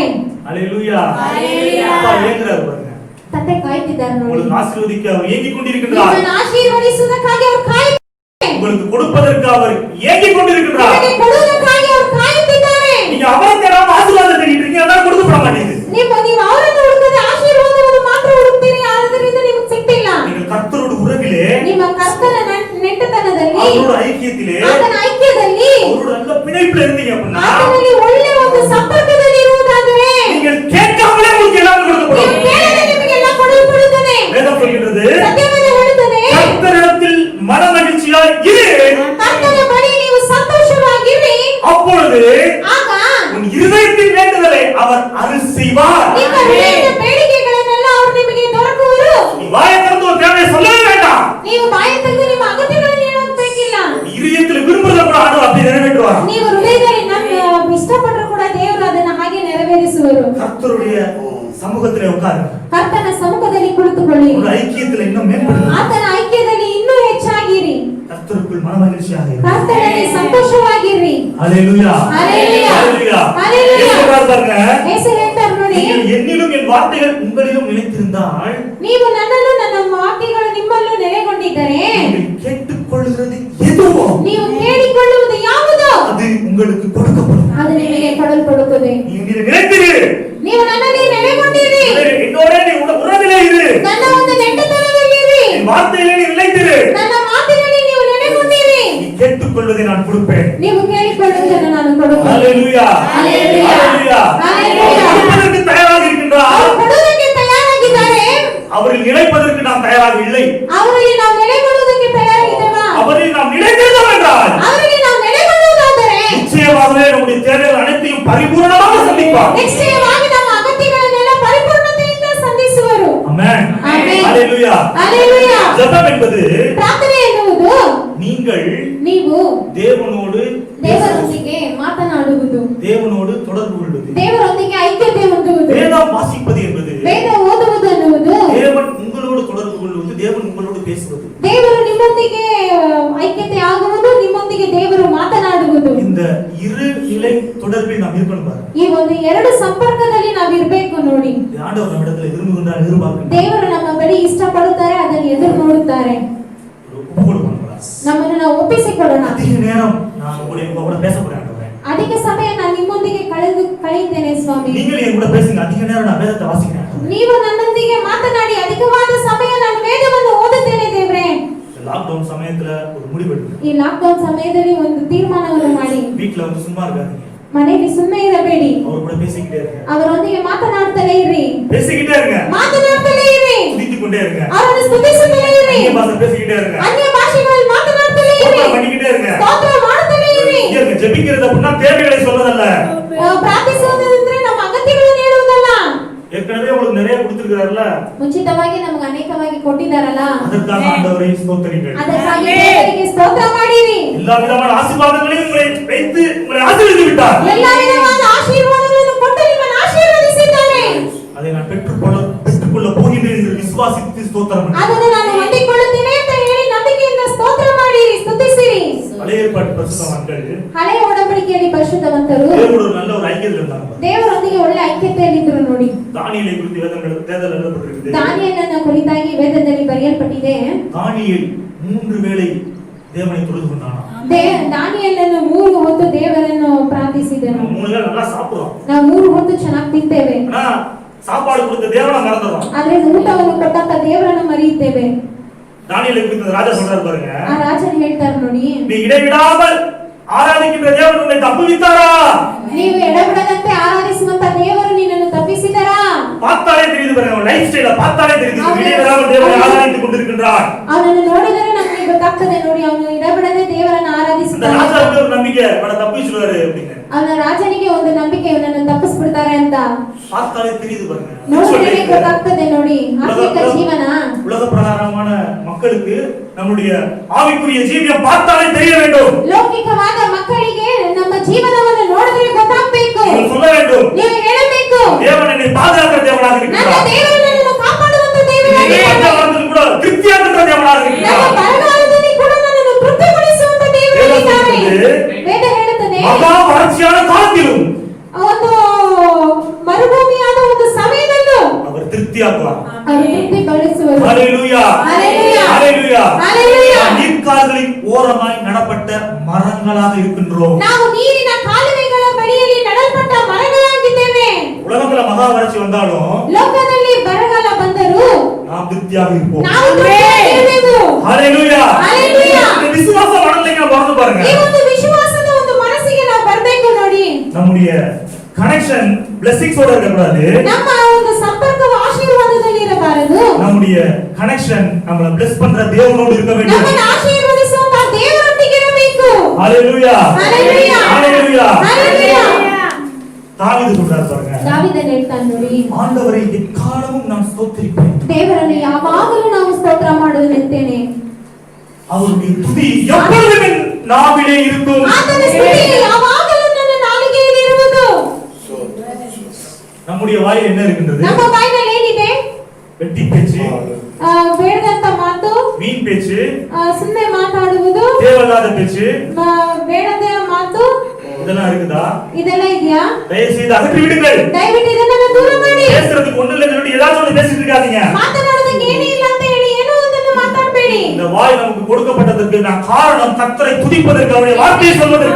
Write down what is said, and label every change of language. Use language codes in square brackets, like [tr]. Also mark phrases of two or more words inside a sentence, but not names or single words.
[ta] அல்லேலூயா. அல்லேலூயா. அப்பா ஏங்குறாரு பாருங்க. [kn] ತಂದೆ ಕಾಯುತ್ತಿದ್ದಾರೆ ನೋಡಿ. [ta] உங்களுக்கு ஆசீர்வதிக்க அவர் ஏங்கிக் கொண்டிருக்கிறார். [kn] ನಿಮ್ಮನ್ನು ಆಶೀರ್ವದಿಸುವುದಕ್ಕಾಗಿ ಅವರು ಕಾಯುತ್ತಿದ್ದಾರೆ. [ta] உங்களுக்கு கொடுப்பதற்கு அவர் ஏங்கிக் கொண்டிருக்கிறார். [kn] ನಿಮಗೆ ಕೊಡುವುದಕ್ಕಾಗಿ ಅವರು ಕಾಯುತ್ತಿದ್ದಾರೆ. [ta] நீங்க அவரை தேடாம ஆசீர்வாதம் தேடிட்டு இருக்கீங்க, அதனால கொடுக்கப்பட மாட்டேங்குது. [kn] ನೀವು ಅವರನ್ನು ಹುಡುಕದೆ ಆಶೀರ್ವಾದವನ್ನು ಮಾತ್ರ ಹುಡುಕ್ತೀರಿ, ಆದ್ದರಿಂದ ನಿಮಗೆ ಸಿಗ್ತಿಲ್ಲ. [ta] நீங்கள் கர்த்தரோடு உறவிலே, [kn] ನಿಮ್ಮ ಕರ್ತನ ನೆಟ್ಟತನದಲ್ಲಿ, [ta] அவரோட ஐக்கியத்திலே, [kn] ಆತನ ಐಕ್ಯದಲ್ಲಿ, [ta] அவரோட நல்ல பிணைப்புல இருந்தீங்க அப்படின்னா [kn] ಆತನಲ್ಲಿ ಒಳ್ಳೆ ಒಂದು ಸಂಪರ್ಕದಲ್ಲಿ ಇರುವುದಾದರೆ [ta] நீங்கள் கேட்காமலே உங்களுக்கு எல்லாம் [kn] ನೀವು [ta] கொடுக்கப்படும். [kn] ಕೇಳದೆ ನಿಮಗೆಲ್ಲ ಕೊಡಲ್ಪಡುತ್ತದೆ. [ta] வேதம் சொல்கிறது, [kn] ಸತ್ಯವೇದ ಹೇಳುತ್ತದೆ, [ta] கர்த்தரிடத்தில் மன மகிழ்ச்சியாய் இரு, [kn] ಕರ್ತನ ಬಳಿ ನೀವು ಸಂತೋಷವಾಗಿರಿ, [ta] அப்பொழுது [kn] ಆಗ [ta] உன் இருதயத்தின் வேண்டுதலை அவர் அருள் செய்வார். [kn] ನಿಮ್ಮ ಹೃದಯದ ಬೇಡಿಕೆಗಳನ್ನೆಲ್ಲ ಅವರು ನಿಮಗೆ ದೊರಕುವರು. [ta] நீ வாயை திறந்து ஒரு தேவையை சொல்லவே வேண்டாம். [kn] ನೀವು ಬಾಯಿ ತೆಗೆದು ನಿಮ್ಮ ಅಗತ್ಯಗಳನ್ನು ಹೇಳೋದು ಬೇಕಿಲ್ಲ. [ta] நீ இருதயத்தில் விரும்புறத கூட ஆண்டவர் அப்படி நிறைவேற்றுவார். [kn] ನೀವು ಹೃದಯದಲ್ಲಿ ನಮ್ಮ ಇಷ್ಟಪಟ್ಟರು ಕೂಡ ದೇವರು ಅದನ್ನು ಹಾಗೆ ನೆರವೇರಿಸುವರು. [ta] கர்த்தருடைய சமூகத்திலே உட்காருங்க. [kn] ಕರ್ತನ ಸಮ್ಮುಖದಲ್ಲಿ ಕುಳಿತುಕೊಳ್ಳಿ. [ta] ஒரு ஐக்கியத்துல இன்னும் மேம்படுங்க. [kn] ಆತನ ಐಕ್ಯದಲ್ಲಿ ಇನ್ನೂ ಹೆಚ್ಚಾಗಿರಿ. [ta] கர்த்தருக்குள் மன மகிழ்ச்சியாக இருங்க. [kn] ಕರ್ತನಲ್ಲಿ ಸಂತೋಷವಾಗಿರಿ. [ta] ஹalleluya. ஹalleluya. ஹalleluya. ஹalleluya. இயேசு பாருங்க. [kn] ಯೇಸು ಹೇಳ್ತಾರೆ ನೋಡಿ, [ta] நீங்கள் என்னிலும் என் வார்த்தைகள் உங்களிலும் நிலைத்திருந்தால் [kn] ನೀವು ನನ್ನನ್ನು ನನ್ನ ವಾಕ್ಯಗಳು ನಿಮ್ಮಲ್ಲೂ ನೆಲೆಗೊಂಡಿದ್ದರೆ [ta] நீங்கள் கேட்டுக்கொள்கிறது எதுவோ [kn] ನೀವು ಕೇಳಿಕೊಳ್ಳುವುದು ಯಾವುದೋ [ta] அது உங்களுக்கு கொடுக்கப்படும். [kn] ಅದು ನಿಮಗೆ ಕೊಡಲ್ಪಡುತ್ತದೆ. [ta] நீங்கள் நிலைத்திரு, [kn] ನೀವು ನನ್ನಲ್ಲಿ ನೆಲೆಗೊಂಡಿರಿ, [ta] என்னோட நீ உறவிலே இரு, [kn] ನನ್ನ ಒಂದು ನೆಟ್ಟತನದಲ್ಲಿರಿ, [ta] என் வார்த்தையிலே நீ நிலைத்திரு. [kn] ನನ್ನ ಮಾತಿನಲ್ಲಿ ನೀವು ನೆಲೆಗೊಂಡಿರಿ. [ta] நீ கேட்டுக்கொள்வதை நான் கொடுப்பேன். [kn] ನೀವು ಕೇಳಿಕೊಳ್ಳುವುದನ್ನು ನಾನು ಕೊಡುತ್ತೇನೆ. [ta] ஹalleluya. ஹalleluya. ஹalleluya. ஹalleluya. கொடுப்பதற்கு தயாராக இருக்கின்றார். [kn] ಅವರು ಕೊಡುವುದಕ್ಕೆ ತಯಾರಾಗಿದ್ದಾರೆ. [ta] அவரில் நிலைப்பதற்கு நாம் தயாராக இல்லை. [kn] ಅವರಲ್ಲಿ ನಾವು ನೆಲೆಗೊಳ್ಳುವುದಕ್ಕೆ ತಯಾರಾಗಿದ್ದೇವಾ? [ta] அவரில் நாம் நிலைத்திருந்தோம் என்றால் [kn] ಅವರಲ್ಲಿ ನಾವು ನೆಲೆಗೊಳ್ಳುವುದಾದರೆ [ta] நிச்சயமாகவே நம்முடைய தேவைகள் அனைத்தையும் பரிபூரணமாக சந்திப்பார். [kn] ನಿಶ್ಚಯವಾಗಿ ನಮ್ಮ ಅಗತ್ಯಗಳನ್ನೆಲ್ಲ ಪರಿಪೂರ್ಣತೆಯಿಂದ ಸಂಧಿಸುವರು. [ta] ஆமென். ஆமென். ஹalleluya. ஹalleluya. ஜெபம் என்பது [kn] ಪ್ರಾರ್ಥನೆ ಎನ್ನುವುದು [ta] நீங்கள் [kn] ನೀವು [ta] தேவனோடு [kn] ದೇವರೊಂದಿಗೆ ಮಾತನಾಡುವುದು, [ta] தேவனோடு தொடர்பு கொள்வது. [kn] ದೇವರೊಂದಿಗೆ ಐಕ್ಯತೆ ಹೊಂದುವುದು, [ta] வேதம் வாசிப்பது என்பது [kn] ವೇದ ಓದುವುದು ಅನ್ನುವುದು, [ta] தேவன் உங்களோடு தொடர்பு கொள்வது, தேவன் உங்களோடு பேசுவது. [kn] ದೇವರು ನಿಮ್ಮೊಂದಿಗೆ ಐಕ್ಯತೆ ಆಗುವುದು, ನಿಮ್ಮೊಂದಿಗೆ ದೇವರು ಮಾತನಾಡುವುದು. [ta] இந்த இரு நிலை தொடர்பில் நாம் இருக்கணும் பாருங்க. [kn] ಈ ಒಂದು ಎರಡು ಸಂಪರ್ಕದಲ್ಲಿ ನಾವು ಇರಬೇಕು ನೋಡಿ. [ta] ஆண்டவர் நம்மிடத்தில் விரும்புகின்றார், எதிர்பார்க்கின்றார். [kn] ದೇವರು ನಮ್ಮ ಬಳಿ ಇಷ್ಟಪಡುತ್ತಾರೆ, ಅದನ್ನು ಎದುರು ನೋಡುತ್ತಾರೆ. [ta] ஒப்பு கொடுக்கணும். [kn] ನಮ್ಮನ್ನು ನಾವು ಒಪ್ಪಿಸಿಕೊಳ್ಳೋಣ. [ta] அதிக நேரம் நான் உங்க கூட பேச போறேன் ஆண்டவரே. [kn] ಅಧಿಕ ಸಮಯ ನಾನು ನಿಮ್ಮೊಂದಿಗೆ ಕಳೆಯುತ್ತೇನೆ ಸ್ವಾಮಿ. [ta] நீங்கள் என் கூட பேசுங்க. அதிக நேரம் நான் வேதத்தை வாசிக்கிறேன். [kn] ನೀವು ನನ್ನೊಂದಿಗೆ ಮಾತನಾಡಿ ಅಧಿಕವಾದ ಸಮಯ ನಾನು ವೇದವನ್ನು ಓದುತ್ತೇನೆ ದೇವರೇ. [ta] லாக்டவுன் சமயத்துல ஒரு முடிவு எடுங்க. [kn] ಈ ಲಾಕ್ಡೌನ್ ಸಮಯದಲ್ಲಿ ಒಂದು ತೀರ್ಮಾನವನ್ನು ಮಾಡಿ. [ta] வீட்ல வந்து சும்மா இருக்காதீங்க. [kn] ಮನೆಯಲ್ಲಿ ಸುಮ್ಮನೆ ಇರಬೇಡಿ. [ta] அவர் கூட பேசிக்கிட்டே இருங்க. [kn] ಅವರೊಂದಿಗೆ ಮಾತನಾಡ್ತಲೇ ಇರಿ. [ta] பேசிக்கிட்டே இருங்க. [kn] ಮಾತನಾಡ್ತಲೇ ಇರಿ. [ta] துதித்துக்கொண்டே இருங்க. [kn] ಅವರನ್ನು ಸ್ತುತಿಸುತ್ತಲೇ ಇರಿ. [ta] அந்நிய பாஷை பேசிக்கிட்டே இருங்க. [kn] ಅನ್ಯ ಭಾಷೆಗಳಲ್ಲಿ ಮಾತನಾಡ್ತಲೇ ಇರಿ. [ta] ಸ್ತೋத்திரம் பண்ணிக்கிட்டே இருங்க. [kn] ಸ್ತೋತ್ರ ಮಾಡುತ್ತಲೇ ಇರಿ. [ta] இங்க ஜெபிக்கிறது அப்படின்னா தேவைகளை சொல்றதல்ல. [kn] ಪ್ರಾರ್ಥಿಸುವುದೆಂದ್ರೆ ನಮ್ಮ ಅಗತ್ಯಗಳನ್ನು ಹೇಳುವುದಲ್ಲ. [ta] ஏற்கனவே உங்களுக்கு நிறைய கொடுத்திருக்காருல்ல. [kn] ಮುಂಚಿತವಾಗಿ ನಮಗೆ ಅನೇಕವಾಗಿ ಕೊಟ್ಟಿದ್ದಾರಲ್ಲ. [ta] அதற்காக ஆண்டவரை ஸ்தோத்திரிங்கள். [kn] ಅದಕ್ಕಾಗಿ ದೇವರಿಗೆ ಸ್ತೋತ್ರ ಮಾಡಿರಿ. [ta] எல்லா விதமான ஆசீர்வாதங்களையும் உங்களை வைத்து உங்களை ஆசீர்வதித்து விட்டார். [kn] ಎಲ್ಲ ವಿಧವಾದ ಆಶೀರ್ವಾದಗಳನ್ನು ಕೊಟ್ಟು ನಿಮ್ಮನ್ನು ಆಶೀರ್ವದಿಸಿದ್ದಾರೆ. [ta] அதை நான் பெற்றுக்கொள்ள போகிறேன் என்று விசுவாசித்து ஸ்தோத்திரம் பண்ணுங்கள். [kn] ಅದನ್ನು ನಾನು ಹೊಂದಿಕೊಳ್ಳುತ್ತೇನೆ ಅಂತ ಹೇಳಿ ನಂಬಿಕೆಯಿಂದ ಸ್ತೋತ್ರ ಮಾಡಿರಿ, ಸ್ತುತಿಸಿರಿ. [ta] பழைய ஏற்பாட்டு பரிசுத்தவான்கள் [kn] ಹಳೆಯ ಒಡಂಬಡಿಕೆಯಲ್ಲಿ ಪರಿಶುದ್ಧವಂತರು [ta] தேவனோடு ஒரு நல்ல ஒரு ஐக்கியத்தில் இருந்தாங்க. [kn] ದೇವರೊಂದಿಗೆ ಒಳ್ಳೆ ಐಕ್ಯತೆಯಲ್ಲಿದ್ದರು ನೋಡಿ. [ta] தானியேலை குறித்து வேதத்தில் எழுதப்பட்டிருக்கிறது. [kn] ದಾನಿಯೇಲನ ಕುರಿತಾಗಿ ವೇದದಲ್ಲಿ ಬರೆಯಲ್ಪಟ್ಟಿದೆ. [ta] தானியேல் 3 வேளை தேவனை தொழுது கொண்டானாம். [kn] ದಾನಿಯೇಲನು 3 ಹೊತ್ತು ದೇವರನ್ನು ಪ್ರಾರ್ಥಿಸಿದನು. [ta] 3 வேளை நல்லா சாப்பிடுறோம். [kn] ನಾವು 3 ಹೊತ್ತು ಚೆನ್ನಾಗಿ ತಿಂತೇವೆ. [ta] ஆனா சாப்பாடு கொடுத்த தேவனை மறந்துறோம். [kn] ಆದ್ರೆ ಊಟವನ್ನು ಕೊಟ್ಟಂತ ದೇವರನ್ನು ಮರೆಯುತ್ತೇವೆ. [ta] தானியேலை குறித்து ராஜா சொல்றாரு பாருங்க. [kn] ಆ ರಾಜರು ಹೇಳ್ತಾರೆ ನೋಡಿ, [ta] நீ இடைவிடாமல் ஆராதிக்கின்ற தேவன் உன்னை தப்புவித்தாரா? [kn] ನೀವು ಎಡಬಿಡದಂತೆ ಆರಾಧಿಸುವಂತ ದೇವರು ನಿನ್ನನ್ನು ತಪ್ಪಿಸಿದರಾ? [ta] பார்த்தாலே தெரியுது பாருங்க, [en] life style [ta] பார்த்தாலே தெரியுது இடைவிடாமல் தேவனை ஆராதித்துக் கொண்டிருக்கின்றார். [kn] ಅವನನ್ನು ನೋಡಿದರೆ ನಮಗೆ ಗೊತ್ತಾಗ್ತದೆ ನೋಡಿ, ಅವನು ಎಡಬಿಡದೆ ದೇವರನ್ನು [ta] அந்த [kn] ಆರಾಧಿಸುತ್ತಾನೆ. [ta] ராஜாவுக்கு ஒரு நம்பிக்கை, அவனை தப்பிச்சுடுவாரு அப்படின்னு. [kn] ಅವನ ರಾಜನಿಗೆ ಒಂದು ನಂಬಿಕೆ, ಇವನನ್ನು ತಪ್ಪಿಸ್ಬಿಡ್ತಾರೆ ಅಂತ. [ta] பார்த்தாலே தெரியுது பாருங்க. [kn] ನೋಡಿದರೆ ಗೊತ್ತಾಗ್ತದೆ ನೋಡಿ, ಆತ್ಮಿಕ ಜೀವನ. [ta] உலக பிரகாரமான மக்களுக்கு நம்முடைய ஆவிக்குரிய ஜீவியம் பார்த்தாலே தெரிய வேண்டும். [kn] ಲೌಕಿಕವಾದ ಮಕ್ಕಳಿಗೆ ನಮ್ಮ ಜೀವನವನ್ನು ನೋಡಿದ್ರೆ ಗೊತ್ತಾಗಬೇಕು. [ta] நீங்கள் சொல்ல வேண்டும், [kn] ನೀವು ಹೇಳಬೇಕು, [ta] தேவன் என்னை பாதுகாக்கிற தேவனாக [kn] ನನ್ನ [ta] இருக்கிறார். [kn] ದೇವರು ನನ್ನನ್ನು ಕಾಪಾಡುವಂತ [ta] என்னை [kn] ದೇವರಾಗಿದ್ದಾನೆ. [ta] பஞ்சகாலத்தில் கூட திருப்தியாக்குகிற தேவனாக [kn] ನಮ್ಮ [ta] இருக்கிறார். [kn] ಬರಗಾಲದಲ್ಲಿ ಕೂಡ ನನ್ನನ್ನು ತೃಪ್ತಿಗೊಳಿಸುವಂತ ದೇವರಾಗಿದ್ದಾನೆ. ವೇದ ಹೇಳುತ್ತದೆ, [ta] மகா வறட்சியான காலத்திலும் [kn] ಒಂದು ಮರುಭೂಮಿಯಾದ ಒಂದು ಸಮಯದಲ್ಲೂ [ta] அவர் திருப்தியாக்குவார். [kn] ಅವರು ತೃಪ್ತಿಗೊಳಿಸುವರು. [ta] ஹalleluya, ஹalleluya, ஹalleluya, ஹalleluya. நீர்க்கால்களின் ஓரமாய் நடப்பட்ட மரங்களாக இருக்கின்றோம். [kn] ನಾವು ನೀರಿನ ಕಾಲುವೆಗಳ ಬಳಿಯಲ್ಲಿ ನಡೆಯಲ್ಪಟ್ಟ ಮರಗಳಾಗಿದ್ದೇವೆ. [ta] உலகத்துல மகா வறட்சி வந்தாலும் [kn] ಲೋಕದಲ್ಲಿ ಬರಗಾಲ ಬಂದರೂ [ta] நாம் திருப்தியாக இருப்போம். [kn] ನಾವು ತೃಪ್ತಿಯಾಗಿರಬೇಕು. [ta] ஹalleluya, ஹalleluya. இந்த விசுவாச மனநிலைக்கு நம்ம வரணும் பாருங்க. [kn] ಈ ಒಂದು ವಿಶ್ವಾಸದ ಒಂದು ಮನಸ್ಸಿಗೆ ನಾವು ಬರಬೇಕು ನೋಡಿ. [ta] நம்முடைய [en] connection blessings [ta] இருக்க கூடாது. [kn] ನಮ್ಮ ಒಂದು ಸಂಪರ್ಕವು ಆಶೀರ್ವಾದದಲ್ಲಿ ಇರಬಾರದು. [ta] நம்முடைய கனெக்ஷன் நம்மள bless பண்ற தேவனோடு இருக்க வேண்டும். [kn] ನಮ್ಮನ್ನು ಆಶೀರ್ವದಿಸುವಂತ ದೇವರೊಂದಿಗೆ ಇರಬೇಕು. [ta] ஹalleluya, ஹalleluya, ஹalleluya. ஹalleluya. தாவீது சொல்றாரு பாருங்க, [kn] ದಾವೀದನು ಹೇಳ್ತಾನೆ ನೋಡಿ, [ta] ஆண்டவரை எக்காலமும் நான் ஸ்தோத்திரிப்பேன். [kn] ದೇವರನ್ನು ಯಾವಾಗಲೂ ನಾವು ಸ್ತೋತ್ರ ಮಾಡುವುದೆಂತೇನೆ. [ta] அவருடைய துதி எப்பொழுதும் என் நாவிலே இருக்கும். [kn] ಆತನ ಸ್ತುತಿ ಯಾವಾಗಲೂ ನನ್ನ ನಾಲಿಗೆಯಲ್ಲಿ ಇರುವುದು. [ta] நம்முடைய வாயில் என்ன இருக்கின்றது? [kn] ನಮ್ಮ ಬಾಯಿನಲ್ಲಿ ಏನಿದೆ? [ta] வெட்டி பேச்சு, [kn] ಬೇಡದಂತ ಮಾತು, [ta] வீண் பேச்சு, [kn] ಸುಮ್ಮನೆ ಮಾತಾಡುವುದು, [ta] தேவையில்லாத பேச்சு, [kn] ಬೇಡದ ಮಾತು, [ta] இதெல்லாம் இருக்குதா? [kn] ಇದೆಲ್ಲ ಇದೆಯಾ? [ta] தயவு செய்து அகற்றி விடுங்கள். [kn] ದಯವಿಟ್ಟು ಇದನ್ನ ದೂರ ಮಾಡಿ. [ta] பேசுறதுக்கு ஒண்ணு இல்லைன்னு சொல்லி ஏதாச்சும் ஒண்ணு பேசிட்டு இருக்காதீங்க. [kn] ಮಾತನಾಡೋದಕ್ಕೆ ಏನೇ ಇಲ್ಲ ಅಂತ ಹೇಳಿ ಏನೋ ಒಂದನ್ನು ಮಾತಾಡಬೇಡಿ. [ta] இந்த வாய் நமக்கு கொடுக்கப்பட்டதற்கு நான் காரணம் கர்த்தரை துதிப்பதற்கு, அவருடைய வார்த்தையை சொல்வதற்கு.